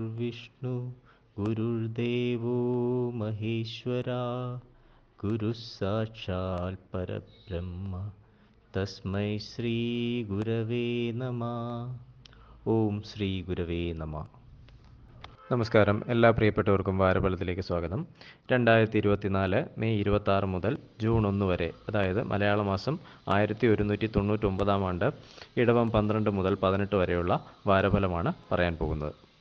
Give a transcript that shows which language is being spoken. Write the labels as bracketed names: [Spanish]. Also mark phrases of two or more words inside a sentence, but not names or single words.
[Sanskrit] विष्णु गुरुर्देवो महेश्वरा गुरुः साक्षात् परब्रह्म तस्मै श्री गुरवे नमः. ഓം ശ്രീ ഗുരവേ നമഃ. നമസ്കാരം. [Malayalam] എല്ലാ പ്രിയപ്പെട്ടവർക്കും വാരഫലത്തിലേക്ക് സ്വാഗതം. 2024 മെയ് 26 മുതൽ ജൂൺ 1 വരെ, അതായത് മലയാള മാസം 1199 ആണ്ട്, ഇടവം 12 മുതൽ 18 വരെയുള്ള വാരഫലമാണ് പറയാൻ പോകുന്നത്.